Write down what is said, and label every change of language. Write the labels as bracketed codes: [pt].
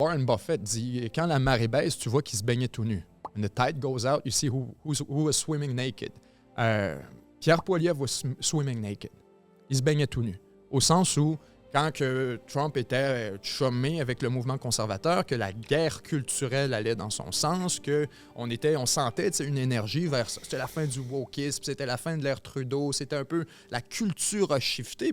[fr] Warren Buffett dit, quand la marée baisse, tu vois qu'il se baignait tout nu. [en] When the tide goes out, you see who was swimming naked. Pierre Poilievre was swimming naked. [fr] Il se baignait tout nu. Au sens où, quand que Trump était chummé avec le mouvement conservateur, que la guerre culturelle allait dans son sens, qu'on sentait une énergie vers ça. C'était la fin du wokisme, c'était la fin de l'ère Trudeau, c'était un peu la culture a shifté.